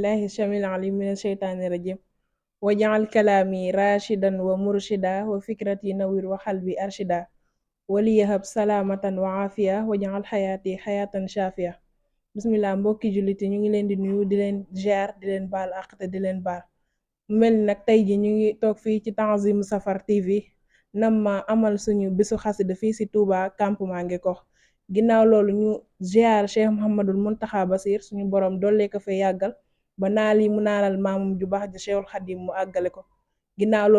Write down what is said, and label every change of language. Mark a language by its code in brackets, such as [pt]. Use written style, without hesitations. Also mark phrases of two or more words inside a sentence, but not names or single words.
[ar] السميع العليم من الشيطان الرجيم واجعل كلامي راشدا ومرشدا وفكرتي نوير وقلبي أرشدا وليهب سلامة وعافية واجعل حياتي حياة شافية bismillah [wo] mbokki jullit yi ñu ngi leen di nuyu di leen ziar di leen baal àq te di leen baal mu mel ni nag tey ji ñu ngi toog fii ci Tanzim Safar TV nam ma amal suñu bisu xasida fii si Touba campement Ngeko ginnaaw loolu ñu ziar Cheikh Mouhamadul Muntaxa Basir suñu borom dollee ko fa yàggal ba naal yi mu naalal maamum ju baax ji Cheikhul Xadim mu àggale ko ginnaaw loolu